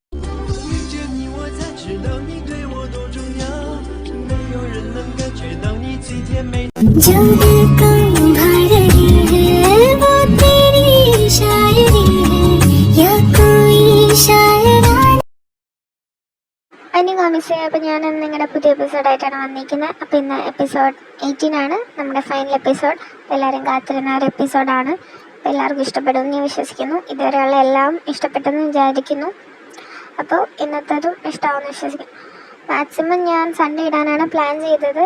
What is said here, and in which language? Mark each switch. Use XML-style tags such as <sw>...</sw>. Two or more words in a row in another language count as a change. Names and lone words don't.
<hi>जो दिल को भा रही है वो तेरी शायरी है या कोई शायरा.</hi> <ml>അപ്പോൾ ഞാൻ നിങ്ങളുടെ പുതിയ എപ്പിസോഡായിട്ടാണ് വന്നിരിക്കുന്നത്. അപ്പോൾ ഇന്ന് എപ്പിസോഡ് 18 ആണ്, നമ്മുടെ ഫൈനൽ എപ്പിസോഡ്. എല്ലാവരും കാത്തിരുന്ന ഒരു എപ്പിസോഡാണ്. അപ്പോൾ എല്ലാവർക്കും ഇഷ്ടപ്പെടുമെന്ന് ഞാൻ വിശ്വസിക്കുന്നു. ഇതുവരെയുള്ള എല്ലാം ഇഷ്ടപ്പെട്ടെന്ന് വിചാരിക്കുന്നു. അപ്പോൾ ഇന്നത്തേതും ഇഷ്ടമാവുമെന്ന് വിശ്വസിക്കുന്നു. മാക്സിമം ഞാൻ സൺഡേ ഇടാനാണ് പ്ലാൻ ചെയ്തത്.</ml>